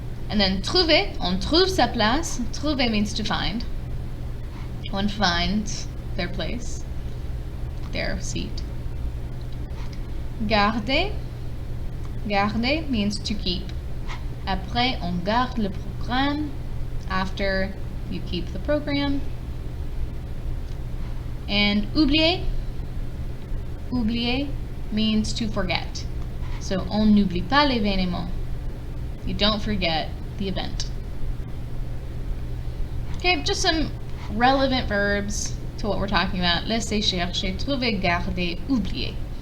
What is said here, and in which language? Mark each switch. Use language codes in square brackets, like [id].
[en] And then trouver, [fr] on trouve sa place. [en] Trouver means to find. One finds their place, their seat. Garder, garder means to keep. [fr] Après, on garde le programme. [en] After, you keep the program. And oublier, oublier means to forget. [fr] So, on n'oublie pas l'événement. [en] You don't forget the event. Okay, just some relevant verbs to what we're talking about. [fr] Laisser, chercher, trouver, garder, oublier.